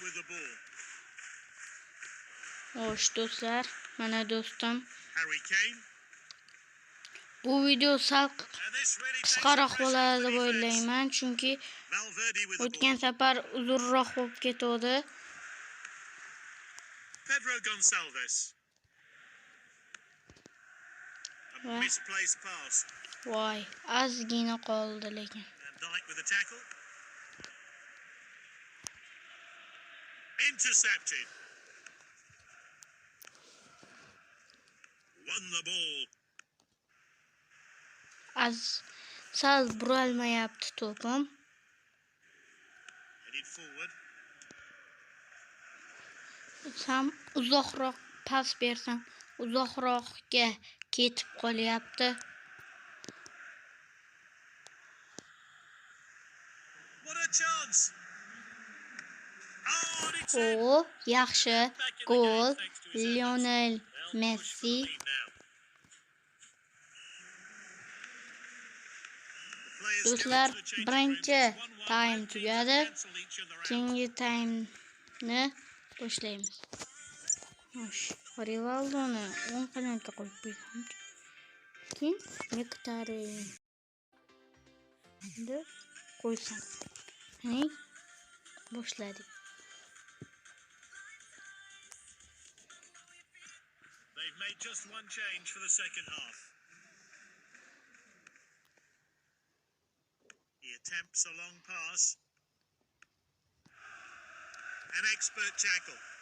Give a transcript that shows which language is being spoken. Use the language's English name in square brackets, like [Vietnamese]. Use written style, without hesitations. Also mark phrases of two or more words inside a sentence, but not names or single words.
[Uzbek] Xo'sh do'stlar, mana do'stim. Bu video sal qisqaroq bo'ladi deb o'ylayman, chunki o'tgan safar uzunroq bo'lib ketdi. [English] Pedro Gonçalves. A misplaced pass. [Uzbek] Voy, ozgina qoldi lekin. [English] Dyke with a tackle. Intercepted. Won the ball. [Uzbek] Sal buralmayapti to'pim. [English] Headed forward. [Uzbek] Sam uzoqroq pas bersam, uzoqroqga ketib qolyapti. [English] What a chance. [Uzbek] Oh, yaxshi gol. Lionel Messi. Do'stlar, birinchi time tugadi. Keyingi time'ni boshlaymiz. Xo'sh, Rivaldoni 10 qanotga qo'yib qo'ydim. Keyin Mkhitaryan endi qo'ysam. Hani boshladik. [English] They've made just one change for the second half. He attempts a long pass. An expert tackle.